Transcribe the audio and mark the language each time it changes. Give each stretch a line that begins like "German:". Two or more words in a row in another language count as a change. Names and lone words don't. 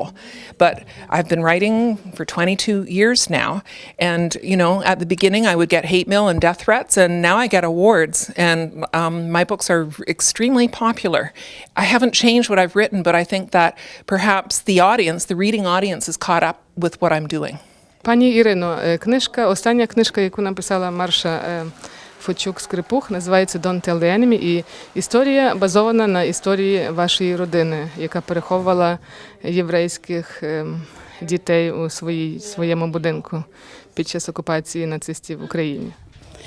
English: But I've been writing for 22 years now. And, at the beginning I would get hate mail and death threats, and now I get awards. And my books are extremely popular. I haven't changed what I've written, but I think that perhaps the reading audience is caught up with what I'm doing.
Ukrainian: Пані Ірино, остання книжка, яку написала Марша Фотчук-Скрипух, називається «Don't Tell the Enemy», і історія базована на історії вашої родини, яка переховувала єврейських дітей у своєму будинку під час окупації нацистів в Україні.